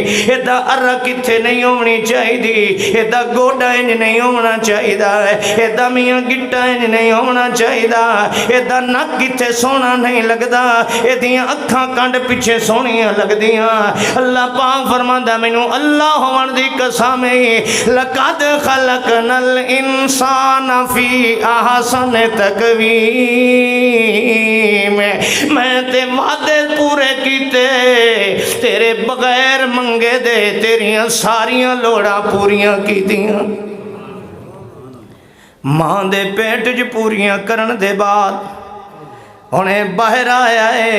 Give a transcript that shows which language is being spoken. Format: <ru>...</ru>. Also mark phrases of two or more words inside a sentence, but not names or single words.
<pa>ایہدا اَرا کتھے نہیں ہونی چاہیدی، ایہدا گوڈا اینج نہیں ہونا چاہیدا، ایہدا میاں گٹا اینج نہیں ہونا چاہیدا، ایہدا نک کتھے سوہنا نہیں لگدا، ایہدیاں اکھاں کنڈ پچھے سوہنیاں لگدیاں. اللہ پاک فرماندا مینوں اللہ ہوون دی قسم ہے</pa> <ar>لقد خلقنا الإنسان في أحسن تقويم,</ar> <pa>میں تے وعدے پورے کیتے تیرے بغیر منگے دے، تیریاں ساریاں لوڑاں پوریاں کیتیاں. ماں دے پیٹ چ پوریاں کرن دے بعد ہنے باہر آیا ہے.</pa>